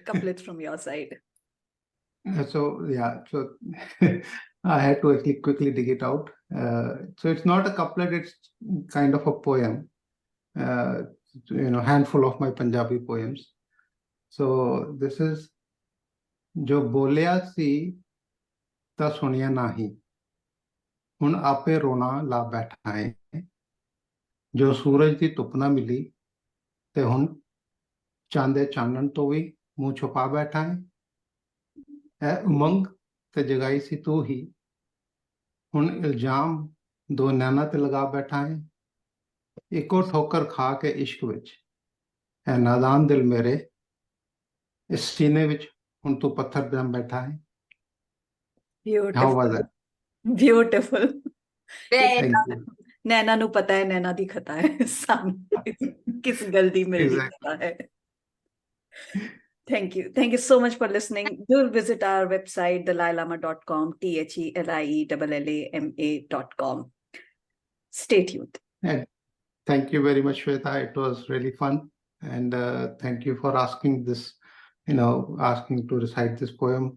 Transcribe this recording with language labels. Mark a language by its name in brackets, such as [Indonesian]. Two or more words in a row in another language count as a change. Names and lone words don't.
[English] prepared. Rajiv, couplets from your side. So I had to actually quickly dig it out. So it's not a couplet, it's kind of a poem. Handful of my Punjabi poems. So this is [Punjabi] ਜੋ ਬੋਲਿਆ ਸੀ ਤਾਂ ਸੁਣਿਆ ਨਾਹੀਂ ਹੁਣ ਆਪੇ ਰੋਣਾ ਲਾ ਬੈਠਾ ਹੈ ਜੋ ਸੂਰਜ ਦੀ ਧੁੱਪ ਨਾ ਮਿਲੀ ਤੇ ਹੁਣ ਚੰਦੇ ਚਾਨਣ ਤੋਂ ਭੀ ਮੂੰਹ ਛੁਪਾ ਬੈਠਾ ਹੈ ਉਮੰਗ ਤੇ ਜਗਾਈ ਸੀ ਤੂੰ ਹੀ ਹੁਣ ਇਲਜ਼ਾਮ ਦੋ ਨੈਣਾਂ ਤੇ ਲਗਾ ਬੈਠਾ ਹੈ ਇਕੋ ਠੋਕਰ ਖਾ ਕੇ ਇਸ਼ਕ ਵਿੱਚ ਹੈ ਨਾਦਾਨ ਦਿਲ ਮੇਰੇ ਇਸ ਸੀਨੇ ਵਿੱਚ ਹੁਣ ਤੂੰ ਪੱਥਰ ਜੰਮ ਬੈਠਾ ਹੈ. [English] How was Beautiful. that? Beautiful. Very Thank you. [Punjabi] ਨੈਣਾਂ ਨੂੰ ਪਤਾ ਹੈ ਨੈਣਾਂ ਦੀ ਖ਼ਤਾ ਹੈ ਸਾਹਮਣੇ ਕਿਸ ਗਲਤੀ ਮਿਲ ਦੀ [English] Exactly. [Punjabi] ਖ਼ਤਾ ਹੈ. [English] Thank you. Thank you so much for listening. Do visit our website, thelailama.com, THELIELLAMA.com. Stay tuned. And thank you very much, Shweta. It was really fun. And thank you for asking this, asking to recite this poem.